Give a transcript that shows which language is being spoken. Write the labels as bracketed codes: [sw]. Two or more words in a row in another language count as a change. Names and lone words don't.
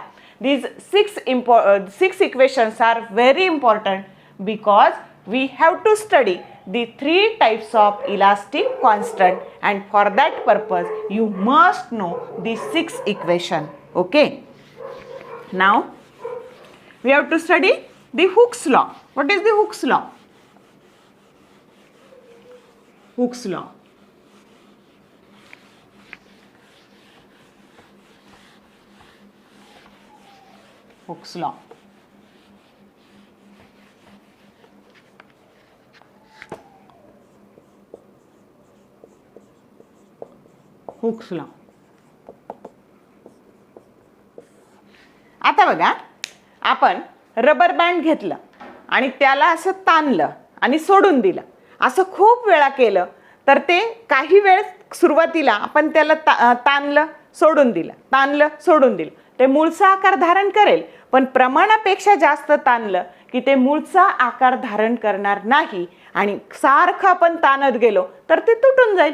[en] These six equations are very important because we have to study the 3 types of elastic constant, and for that purpose you must know the 6 equation. Okay. Now we have to study the Hooke's law. What is the Hooke's law? Hooke's law. Hooke's law. Hooke's law. [mr] आता बघा, आपण रबर बँड घेतलं आणि त्याला असं ताणलं आणि सोडून दिलं. असं खूप वेळा केलं तर ते काही वेळ सुरुवातीला आपण त्याला ताणलं सोडून दिलं, ताणलं सोडून दिलं, ते मूळचा आकार धारण करेल, पण प्रमाणापेक्षा जास्त ताणलं की ते मूळचा आकार धारण करणार नाही, आणि सारखं आपण ताणत गेलो तर ते तुटून जाईल.